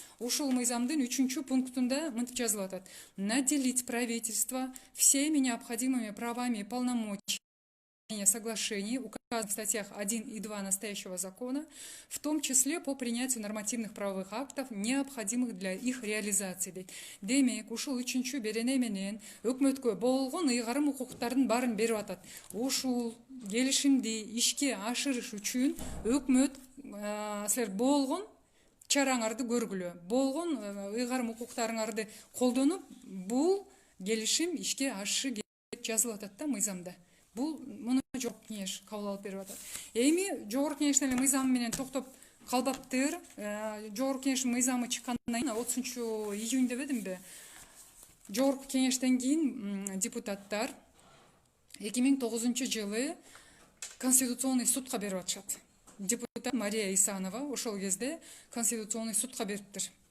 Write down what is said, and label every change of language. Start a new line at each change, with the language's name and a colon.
Kyrgyz: Ушул мыйзамдын 3 пунктунда мынтип жазылып атат:
Russian: наделить правительство всеми необходимыми правами и полномочиями соглашений, указанных в статьях 1 и 2 настоящего закона, в том числе по принятию нормативных правовых актов, необходимых для их реализации.
Kyrgyz: Демек, ушул 3 берене менен өкмөткө болгон ыйгарым укуктардын баарын берип атат. Ушул келишимди ишке ашырыш үчүн өкмөт силер болгон чараңарды көргүлө, болгон ыйгарым укуктарыңарды колдонуп, бул келишим ишке ашышы керек жазылып атат да мыйзамда. Бул муну жогорку кеңеш кабыл алып берип атат. Эми жогорку кеңештин эле мыйзамы менен токтоп калбаптыр. Жогорку кеңештин мыйзамы чыккандан кийин 30 июнь дебедимби? Жогорку кеңештен кийин депутаттар 2009 жылы Конституционный судка берип атышат. Депутат Мария Исанова ошол кезде Конституционный судка бериптир.